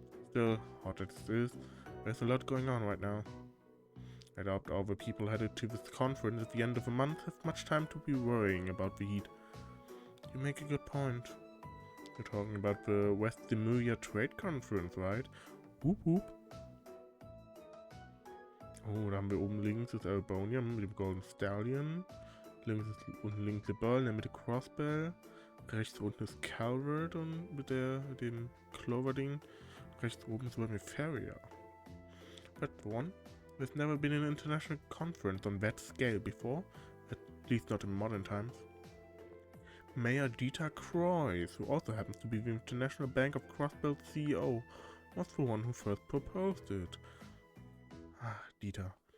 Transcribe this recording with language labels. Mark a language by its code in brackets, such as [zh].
[en] Still, hot as it is, there's a lot going on right now. I doubt all the people headed to this conference at the end of the month have much time to be worrying about the heat. You make a good point. You're talking about the West Lemuria Trade Conference, right? Whoop whoop. [de] Oh, da haben wir oben links das Erebonian mit dem Golden Stallion. Unten links der Ball, in der Mitte Crossbell. Rechts unten ist Calvert und mit dem Clover-Ding. Rechts oben ist bei Feria. [en] But one, there's never been an international conference on that scale before, at least not in modern times. Mayor Dieter Croix, who also happens to be the International Bank of Crossbell's CEO, was the one who first proposed it. Ah, Dieter.